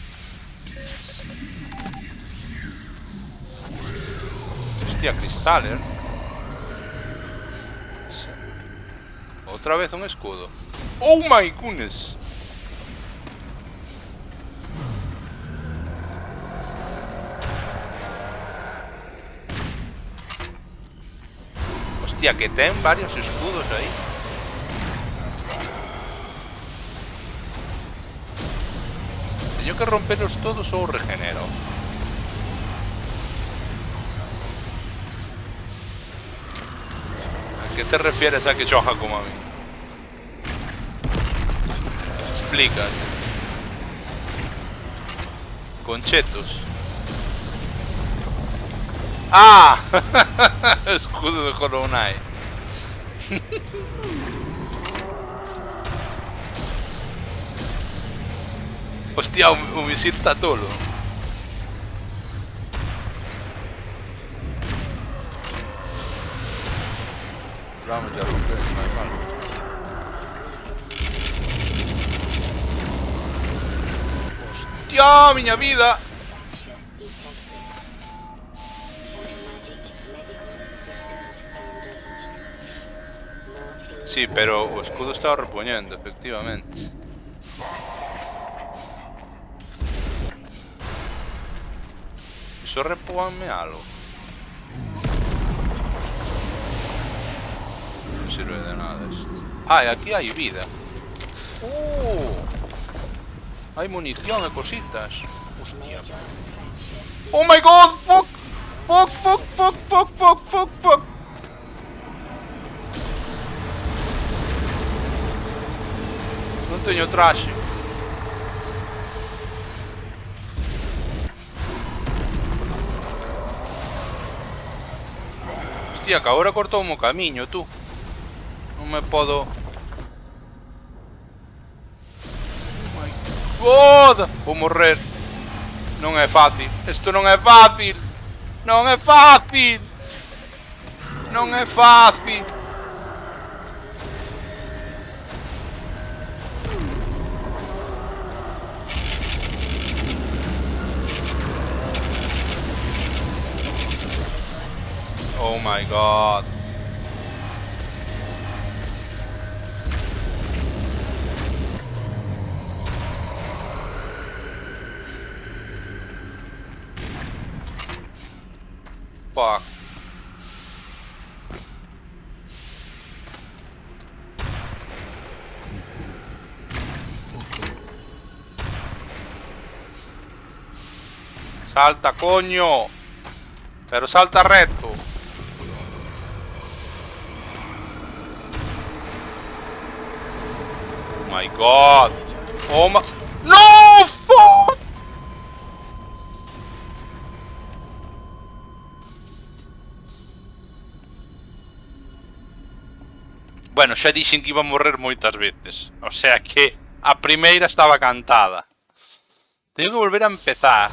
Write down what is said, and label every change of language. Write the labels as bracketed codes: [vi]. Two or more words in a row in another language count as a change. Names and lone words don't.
[gl] Hostia, cristal, Sí. [es] Otra vez un escudo. [en] Oh my goodness. [gl] Hostia, que ten varios escudos aí. Teño que romperlos todos ou regenero. [es] ¿A qué te refieres a que choja como a mí? Explícate. Conchetos. ¡Ah! [gl] Escudo de Hollow Knight. Hostia, o misil está tolo. [es] Vamos a romper, no hay mal. [gl] Hostia, miña vida. Sí, pero o escudo estaba repoñendo, efectivamente. Iso repóanme algo. Non sirve de nada esto. Ah, e aquí hai vida. Hai munición e cositas. Hostia. [en] Oh my god, fuck! Fuck, fuck, fuck, fuck, fuck, fuck, fuck. [gl] Non teño traxe. Hostia, que agora cortou o camiño, tú. Non me podo... [en] Oh my god! [gl] Vou morrer. Non é fácil. Isto non é fácil. Non é fácil. Non é fácil. [en] Oh my god. Fuck. [gl] Salta, coño. Pero salta recto. [en] Oh my god. Oh my... No, fuck. [gl] Bueno, xa dixen que iba a morrer moitas veces. [es] O sea [gl] que a primeira estaba cantada. Teño que volver a empezar.